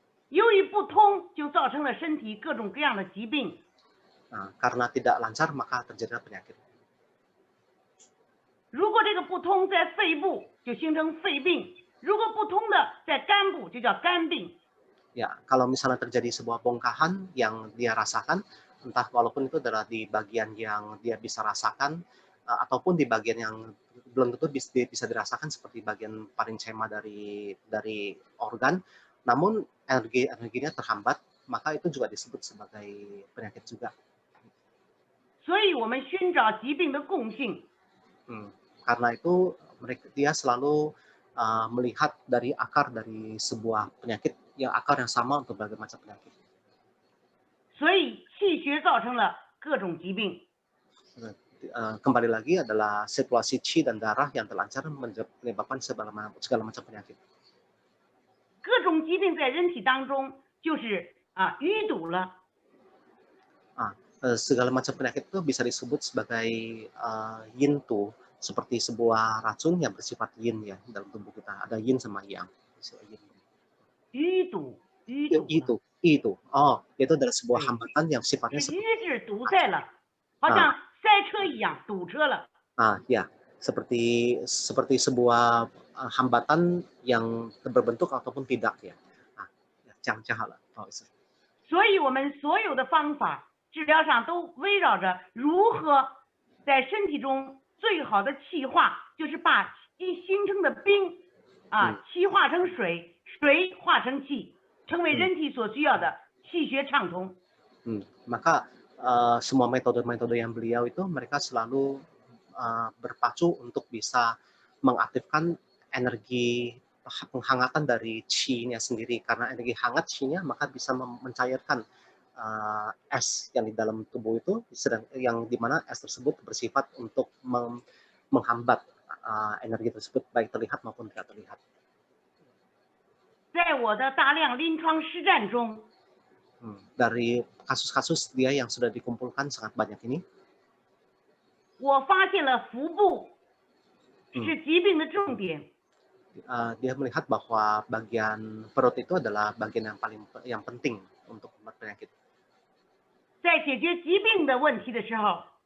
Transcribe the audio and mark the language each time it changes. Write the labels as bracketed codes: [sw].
[zh] 由于不通，就造成了身体各种各样的疾病。 [id] Karena tidak lancar, maka terjadilah penyakit. [zh] 如果这个不通在肺部，就形成肺病；如果不通的在肝部，就叫肝病。 [id] Ya, kalau misalnya terjadi sebuah bongkahan yang dia rasakan, entah walaupun itu adalah di bagian yang dia bisa rasakan, ataupun di bagian yang belum tentu bisa dirasakan seperti bagian parenchyma dari organ, namun energinya terhambat, maka itu juga disebut sebagai penyakit juga. [zh] 所以我们寻找疾病的共性， [id] Karena itu dia selalu melihat dari akar dari sebuah penyakit, yang akar yang sama untuk berbagai macam penyakit. [zh] 所以气血造成了各种疾病。 [id] Kembali lagi adalah sirkulasi qi dan darah yang terlancar menyebabkan segala macam penyakit. [zh] 各种疾病在人体当中就是淤堵了， [id] Segala macam penyakit itu bisa disebut sebagai [zh] yin tu, [id] seperti sebuah racun yang bersifat yin ya dalam tubuh kita. Ada yin sama yang. [zh] 淤堵了， [id] Itu. Oh, itu adalah sebuah [zh] 对， [id] hambatan yang sifatnya [zh] 是 [id] seperti [zh] 瘀滞堵塞了，好像塞车一样堵车了。 [id] ya, seperti sebuah hambatan yang berbentuk ataupun tidak ya. Jangan [zh] 好了，不好意思。所以我们所有的方法治疗上都围绕着如何在身体中最好的气化，就是把形成的冰气化成水，水化成气，成为人体所需要的气血畅通。 [id] Maka semua metode-metode yang beliau itu mereka selalu berpacu untuk bisa mengaktifkan energi penghangatan dari qi-nya sendiri, karena energi hangat qi-nya maka bisa mencairkan es yang di dalam tubuh itu, yang dimana es tersebut bersifat untuk menghambat energi tersebut baik terlihat maupun tidak terlihat. [zh] 在我的大量临床实战中， [id] dari kasus-kasus dia yang sudah dikumpulkan sangat banyak ini, [zh] 我发现了腹部是疾病的重点。 [id] dia melihat bahwa bagian perut itu adalah bagian yang penting untuk penyakit. [zh] 在解决疾病的问题的时候，